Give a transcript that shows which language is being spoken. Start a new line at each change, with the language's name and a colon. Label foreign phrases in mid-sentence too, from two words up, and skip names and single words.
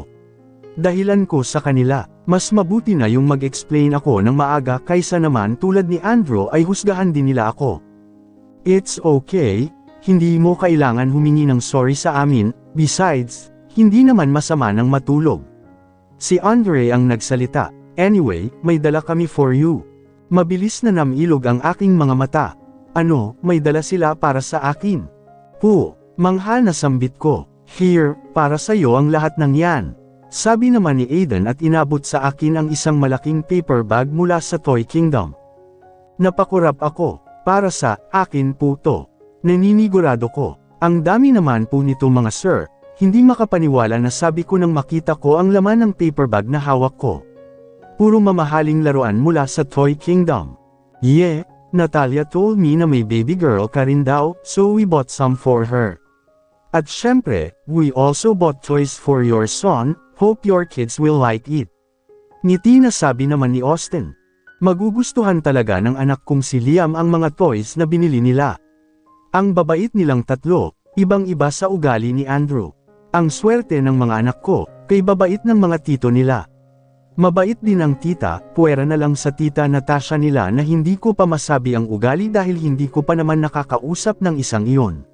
Filipino: Dahilan ko sa kanila, mas mabuti na yung mag-explain ako ng maaga kaysa naman tulad ni Andrew ay husgahan din nila ako.
English: It's okay,
Filipino: hindi mo kailangan humingi ng sorry sa amin, besides, hindi naman masama ng matulog. Si Andre ang nagsalita. Anyway, may dala kami
English: for you.
Filipino: Mabilis na namilog ang aking mga mata. Ano, may dala sila para sa akin? Po, mangha na sambit ko. Here, para sa'yo ang lahat ng yan. Sabi naman ni Aiden at inabot sa akin ang isang malaking
English: paper bag
Filipino: mula sa Toy Kingdom. Napakurap ako. Para sa akin po to. Naninigurado ko. Ang dami naman po nito mga sir. Hindi makapaniwala na sabi ko nang makita ko ang laman ng
English: paper bag
Filipino: na hawak ko. Puro mamahaling laruan mula sa Toy Kingdom.
English: Yeah, Natalia told me
Filipino: na may
English: baby girl
Filipino: ka rin daw,
English: so we bought some for her.
Filipino: At syempre,
English: we also bought toys for your son, hope your kids will like it.
Filipino: Ngiti na sabi naman ni Austin. Magugustuhan talaga ng anak kong si Liam ang mga toys na binili nila. Ang babait nilang 3, ibang-iba sa ugali ni Andrew. Ang swerte ng mga anak ko, kay babait ng mga tito nila. Mabait din ang tita, puwera na lang sa tita Natasha nila na hindi ko pa masabi ang ugali dahil hindi ko pa naman nakakausap ng isang iyon.